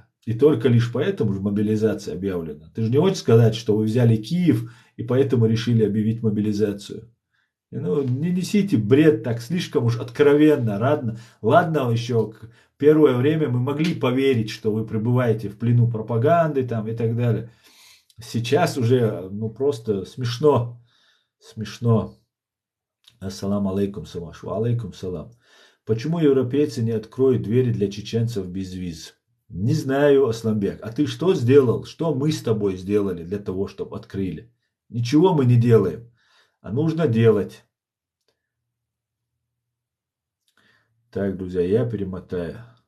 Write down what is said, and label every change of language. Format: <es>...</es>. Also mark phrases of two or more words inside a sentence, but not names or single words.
<ru>И только лишь поэтому же мобилизация объявлена. Ты же не хочешь сказать, что вы взяли Киев и поэтому решили объявить мобилизацию. Ну, не несите бред так слишком уж откровенно. Ладно, еще первое время мы могли поверить, что вы пребываете в плену пропаганды там и так далее. Сейчас уже, ну, просто смешно.</ru> <ar>السلام عليكم, Самашу. عليكم السلام.</ar> <ru>Почему европейцы не откроют двери для чеченцев без виз? Не знаю, Асламбек. А ты что сделал? Что мы с тобой сделали для того, чтобы открыли? Ничего мы не делаем. А нужно делать. Так, друзья, я перемотаю.</ru>